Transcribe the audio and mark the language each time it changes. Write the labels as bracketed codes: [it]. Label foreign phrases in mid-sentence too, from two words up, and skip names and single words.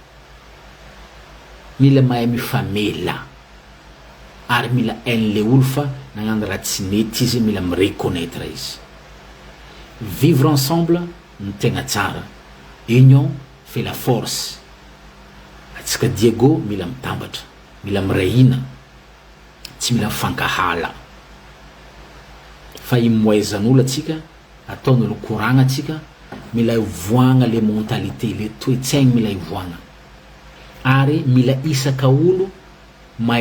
[mg] mila mahay mifamela ary mila hain'le olo fa nagnano raha tsy mety izy mila mireconnaître izy [fr] vivre ensemble [mg] no tegna tsara [fr] union fait la force [mg] atsika Diego mila mitambatra mila mirahina tsy mila mifankahala fa imoaizan'olo atsika ataon'olo koragna atsika mila ivoagna le mentalité le toetsaigny mila ivoagna ary mila isaka olo mahay